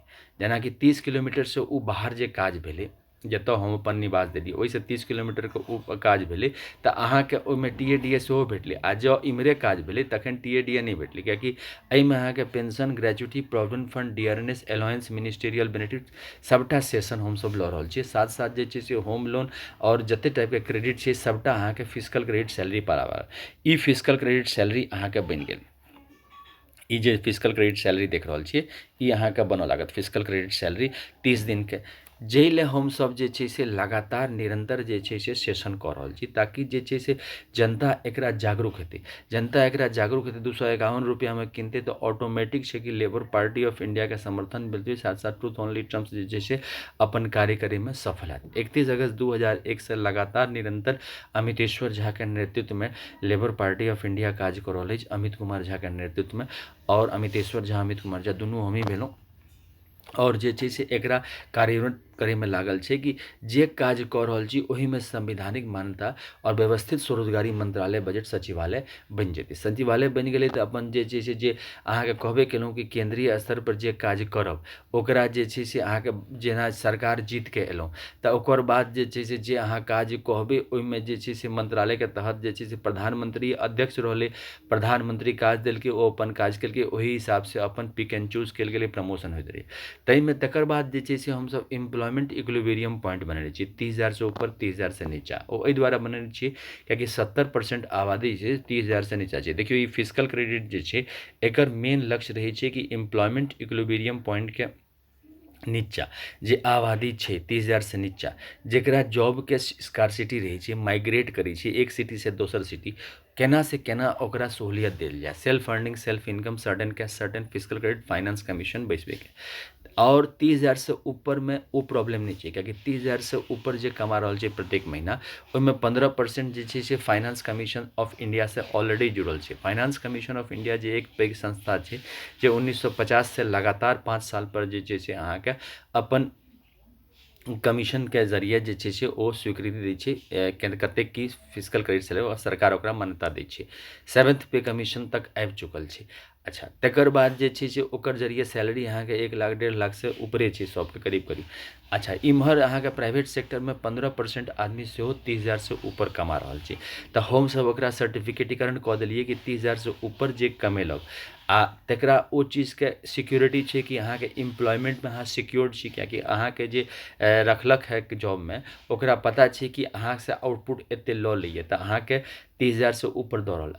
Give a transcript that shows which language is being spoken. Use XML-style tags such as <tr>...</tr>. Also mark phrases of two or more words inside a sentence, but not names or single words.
<mai>जेनाकि 30 किलोमीटरसँ ओ बाहर जे काज भेलै, जतऽ हम अपन निवास देलिए, ओहिसँ 30 किलोमीटरके ओ काज भेलै तऽ अहाँके ओहिमे TADA सेहो भेटलै। आ जँ इम्हरे काज भेलै तखन TADA नहि भेटलै, कियाकि एहिमे अहाँके पेंशन, ग्रेच्युटी,</mai> <en>provident fund, dearness allowance, ministerial benefit</en> <mai>सबटा सेशन हमसब लऽ रहल छियै। साथ साथ जे छै से</mai> <en>home loan</en> <mai>और जतेक टाइपके क्रेडिट छै सबटा अहाँके</mai> <en>physical credit salary</en> <mai>पर आबऽ। ई</mai> <en>physical credit salary</en> <mai>अहाँके बनि गेल। ई जे</mai> <en>physical credit salary</en> <mai>देख रहल छियै ई अहाँके बनऽ लागत</mai> <en>physical credit salary</en> <mai>30 दिनके, जाहि लेल हमसब जे छै से लगातार निरंतर जे छै से सेशन कऽ रहल छी, ताकि जे छै से जनता एकरा जागरूक हेतै। जनता एकरा जागरूक हेतै, 251 रुपैआमे किनतै तऽ ऑटोमेटिक छै कि लेबर पार्टी ऑफ इंडियाके समर्थन मिलतै। साथ साथ ट्रूथ ओनली ट्रम्प जे छै से अपन कार्य करैमे सफल हैत। 31 अगस्त 2001 से लगातार निरंतर अमितेश्वर झाके नेतृत्वमे लेबर पार्टी ऑफ इंडिया काज कऽ रहल अछि, अमित कुमार झाके नेतृत्वमे। और अमितेश्वर झा, अमित कुमार झा दुनू हमही भेलहुँ और जे छै से एकरा कार्यान्वित करैमे लागल छै कि जे काज कऽ रहल छी ओहिमे संवैधानिक मान्यता और व्यवस्थित स्वरोजगारी मंत्रालय बजट सचिवालय बनि जेतै। सचिवालय बनि गेलै तऽ अपन जे छै से जे अहाँके कहबे केलहुँ कि केंद्रीय स्तर पर जे काज करब ओकरा जे छै से अहाँके जेना सरकार जीत के एलहुँ तऽ ओकर बाद जे छै से जे अहाँ काज कहबै ओहिमे जे छै से मंत्रालयके तहत जे छै से प्रधानमंत्री अध्यक्ष रहलै, प्रधानमंत्री काज देलकै, ओ अपन काज केलकै, ओही हिसाबसँ अपन</mai> <en>pick and choose</en> <mai>कयल गेलै, प्रमोशन होइत रहै। ताहिमे तकर बाद जे छै से हमसब</mai> <en>employment equilibrium point</en> <mai>बनेने छियै, 30,000 से ऊपर 30,000 से नीचा। ओ एहि दुआरे बनेने छियै कियाकि 70% आबादी छै 30,000 से नीचा छै। देखियौ, ई फिजिकल क्रेडिट जे छै एकर मेन लक्ष्य रहै छै कि</mai> <en>employment equilibrium pointके</en> <mai>नीचा जे आबादी छै 30,000 से नीचा, जेकरा जॉबके स्कार्सिटी रहै छै, माइग्रेट करै छै एक सिटी से दोसर सिटी, केना से केना ओकरा सहूलियत देल जाए।</mai> <en>self earning, self income, certain cash, certain physical credit, finance commission बैसबैके।</en> <mai>और 30,000 से ऊपरमे ओ प्रॉब्लम नहि छै, कियाकि 30,000 से ऊपर जे कमा रहल छै प्रत्येक महीना, ओहिमे 15% जे छै से फाइनेंस कमीशन ऑफ इंडिया से ऑलरेडी जुड़ल छै। फाइनेंस कमीशन ऑफ इंडिया जे एक पैघ संस्था छै जे 1950 से लगातार 5 साल पर जे छै से अहाँके अपन कमीशनके जरिए जे छै से ओ स्वीकृति दै छै कतेक की फिजिकल क्रेडिट सैलरी, और सरकार ओकरा मान्यता दै छै। 7th पे कमीशन तक आबि चुकल छै। अच्छा, तकर बाद जे छै से ओकर जरिए सैलरी अहाँके 1 लाख 1.5 लाख से ऊपरे छै सबके करीब करीब। अच्छा, इम्हर अहाँके</mai> <en>private sectorमे</en> <mai>15% आदमी सेहो 30,000 से ऊपर कमा रहल छै, तऽ हमसब ओकरा सर्टिफिकेटीकरण कऽ देलियै कि 30,000 से ऊपर जे कमेलक आ तकरा ओ चीजके सिक्योरिटी छै कि अहाँके एम्प्लॉयमेंटमे अहाँ सिक्योर्ड छी, किएकि अहाँके जे रखलक है जॉबमे ओकरा पता छै कि अहाँसँ आउटपुट एते लऽ लैए, तऽ अहाँके 30,000 से ऊपर दऽ रहल।</mai>